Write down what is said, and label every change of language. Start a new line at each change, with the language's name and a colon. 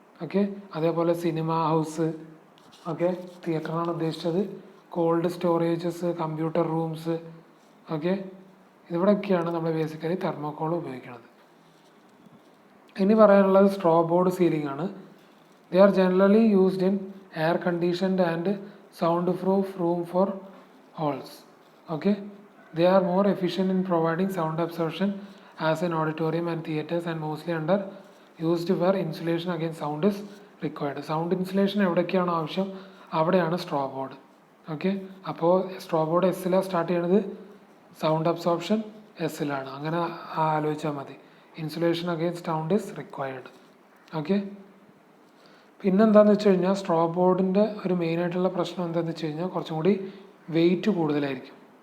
Malayalam: Okay, അതേപോലെ cinema house, okay, തിയേറ്ററാണ് ഉദ്ദേശിച്ചത്, called storages, computer rooms, okay, ഇവിടെയൊക്കെയാണ് നമ്മൾ ബേസിക്കലി തെർമോകോൾ ഉപയോഗിക്കുന്നത്. ഇനി പറയാനുള്ളത് സ്ട്രോ ബോർഡ് സീലിംഗ് ആണ്.
English: They are generally used in air conditioned and sound proof room for halls. Okay, they are more efficient in providing sound absorption as in auditorium and theaters and mostly under used where insulation against sound is required.
Malayalam: Sound insulation എവിടെയൊക്കെയാണോ ആവശ്യം അവിടെയാണ് straw board. Okay, അപ്പോൾ straw board എസ്സിലാണ് start ചെയ്യണത്, sound absorption എസ്സിലാണ്. അങ്ങനെ ആലോചിച്ചാൽ മതി.
English: Insulation against sound is required.
Malayalam: Okay, പിന്നെന്താണെന്ന് വെച്ച് കഴിഞ്ഞാൽ straw ബോർഡിൻ്റെ ഒരു മെയിനായിട്ടുള്ള പ്രശ്നം എന്താണെന്ന് വെച്ച് കഴിഞ്ഞാൽ കുറച്ചും കൂടി വെയിറ്റ് കൂടുതലായിരിക്കും.